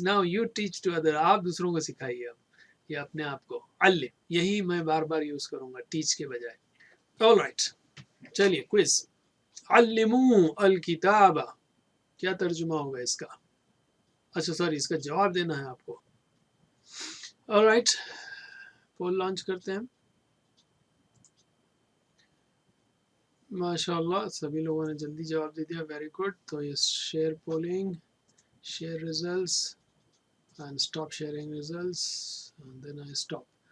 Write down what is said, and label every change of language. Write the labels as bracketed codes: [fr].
[en] now you teach to other, [ur] آپ دوسروں کو سکھائیے. اب یہ اپنے آپ کو علم، یہی میں بار بار یوز کروں گا ٹیچ کے بجائے. All right. چلیے کوئز. [ar] علموا الکتاب، [ur] کیا ترجمہ ہوگا اس کا؟ اچھا سوری، اس کا جواب دینا ہے آپ کو. آل رائٹ، پول لانچ کرتے ہیں. ماشاء اللہ سبھی لوگوں نے جلدی جواب دے دیا، ویری گڈ. تو یہ [en] Share polling, share results. and stop sharing results and then I stop.